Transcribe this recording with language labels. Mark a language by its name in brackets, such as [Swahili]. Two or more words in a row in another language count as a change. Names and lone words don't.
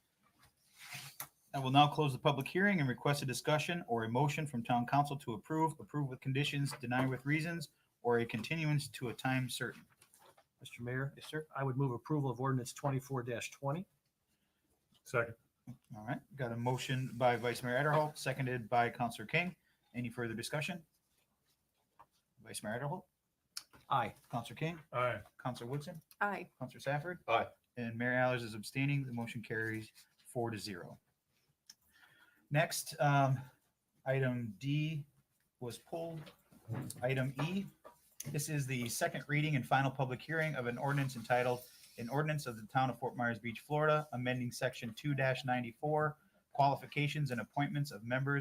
[English] I will now close the public hearing and request a discussion or a motion from town council to approve with conditions, deny with reasons, or a continuance to a time certain. Mr. Mayor? Yes, sir. I would move approval of ordinance 24-20. Second. All right. Got a motion by Vice Mayor Adderholt, seconded by Councilor King. Any further discussion? Vice Mayor Adderholt? Aye. Councilor King? Aye. Councilor Woodson? Aye. Councilor Safford? Aye. And Mayor Allers is abstaining. The motion carries 4-0. Next, item D was pulled. Item E, this is the second reading and final public hearing of an ordinance entitled, an ordinance of the town of Fort Myers Beach, Florida, amending section 2-94, qualifications and appointments of members,